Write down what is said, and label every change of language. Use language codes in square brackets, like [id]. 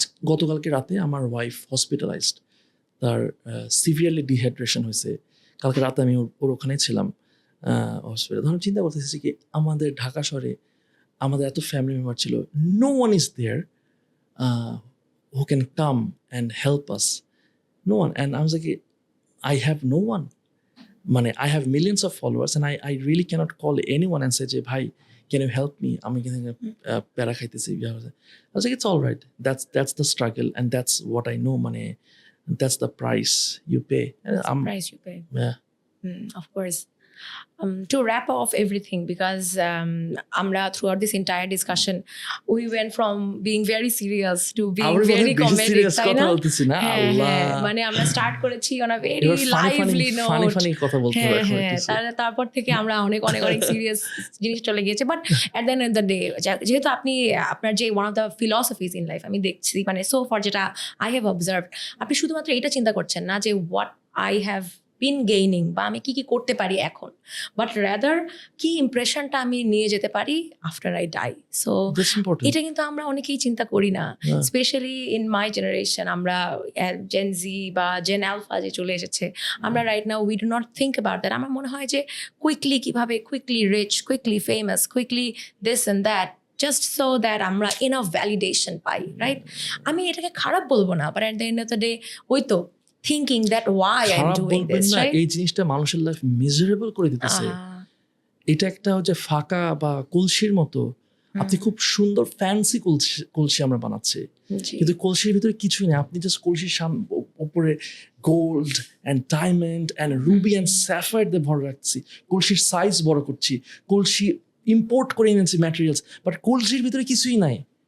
[bn] গতকালকে রাতে আমার ওয়াইফ হসপিটালাইজড, তার সিভিয়ারলি ডিহাইড্রেশন হয়েছে। কালকে রাতে আমি ওর ওখানেই ছিলাম হসপিটাল। ধরুন চিন্তা করতেছি কি আমাদের ঢাকা শহরে আমাদের এত ফ্যামিলি মেম্বার ছিল, [en] No one is there who can come and help us? No one. And I was like, I have no one. [bn] মানে [en] I have millions of followers and I really cannot call anyone and say [bn] যে ভাই [en] can you help me? [bn] আমি কিন্তু প্যারা খাইতেছি। [en] I was like, it's all right. That's the struggle and that's what I know. মানে that's the price you pay. Price you pay. Yeah. Of course. To wrap off everything, because amra throughout this entire discussion we went from being very serious to being very comedic, [bn] তাই না? হ্যাঁ, মানে আমরা start করেছি [en] on a very lively note, [bn] funny কথা বলতে তারপর থেকে আমরা অনেক সিরিয়াস জিনিস চলে গিয়েছে, but [en] at the end of the day [bn] যেহেতু আপনি আপনার যে [en] one of the philosophies in life [bn] আমি দেখছি, মানে [en] so far [bn] যেটা [en] I have observed, [bn] আপনি শুধুমাত্র এটা চিন্তা করছেন না যে [en] what I have been gaining [bn] বা আমি কি করতে পারি এখন, বাট রাদার কি ইমপ্রেশনটা আমি নিয়ে যেতে পারি [en] After I die. [bn] সো এটা কিন্তু আমরা অনেকেই চিন্তা করি না, [en] Specially in my generation. [bn] আমরা জেন জি বা জেন আলফা যে চলে এসেছে, আমরা [en] Right now we do not think about that. [bn] আমার মনে হয় যে কিভাবে quickly rich, quickly famous, [en] quickly this and that, just so that [bn] আমরা enough validation পাই, রাইট? আমি এটাকে খারাপ বলবো না, [en] but at the end of the day [bn] ওই তো [en] thinking that why I'm doing this, right? [bn] এই জিনিসটা মানুষের লাইফ মিজারেবল করে দিতেছে। এটা একটা হচ্ছে ফাঁকা বা কলসির মতো, আপনি খুব সুন্দর ফ্যান্সি কলসি আমরা বানাচ্ছি, কিন্তু কলসির ভিতরে কিছুই নেই। আপনি জাস্ট কলসির উপরে [en] gold and diamond and ruby and sapphire [bn] দিয়ে ভরে রাখছি, কলসির সাইজ বড় করছি, কলসি ইম্পোর্ট করে এনেছি ম্যাটেরিয়ালস, বাট কলসির ভিতরে কিছুই নাই।